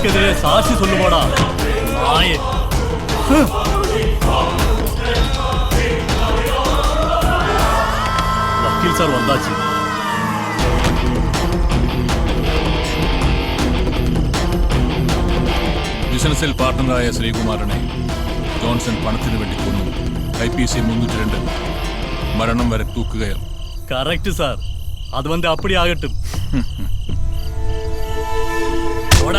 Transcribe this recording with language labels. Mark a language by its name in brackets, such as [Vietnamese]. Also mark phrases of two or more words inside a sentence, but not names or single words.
[Tamil] சாட்சி சொல்லுவாடா நாயே. [Malayalam] വക്കീൽ സാർ വന്നാச்சு. ബിസിനസിൽ പാർട്ട്ണറായ ശ്രീകുമാരനെ ജോൺസൺ പണത്തിന് വേണ്ടി കൊന്നു. IPC 302 മരണം വരെ തൂക്കുകയാണ്. [English] correct sir. [Tamil] அது வந்து அப்படி ஆகட்டும். ஓடா